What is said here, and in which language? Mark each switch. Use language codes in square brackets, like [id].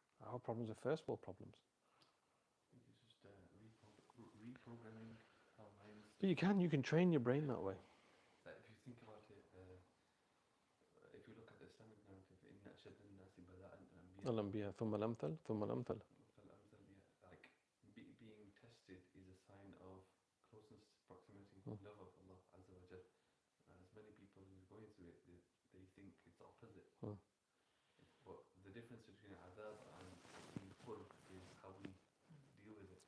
[en] Our problems are first world problems. It's just reprogramming our minds. But you can train your brain that way. If you think about it, if you look at the Islamic narrative, [ar] إن أشد الناس بلاء الأنبياء ثم الأمثل ثم الأمثل. [en] Like being tested is a sign of closeness, proximity, love of Allah Azza wa Jal. As many people who are going through it, they think it's the opposite. But the difference between adab and being full is how we deal with it.